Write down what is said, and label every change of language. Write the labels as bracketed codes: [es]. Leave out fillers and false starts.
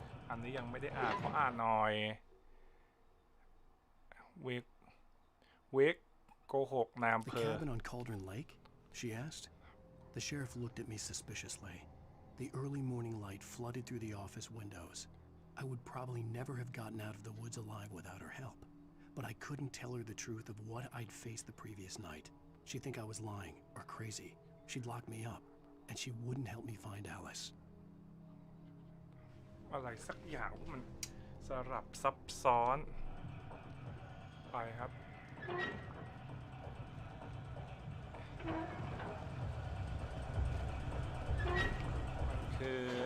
[th] อันนี้ยังไม่ได้อ่านขออ่านหน่อยเวกโกหกนายอำเภอ [en] The cabin on Cauldron Lake? She asked. The sheriff looked at me suspiciously. The early morning light flooded through the office windows. I would probably never have gotten out of the woods alive without her help, but I couldn't tell her the truth of what I'd faced the previous night. She'd think I was lying or crazy. She'd lock me up, and she wouldn't help me find Alice. [th] อะไรสักอย่างมันสลับซับซ้อนไปครับมันคือ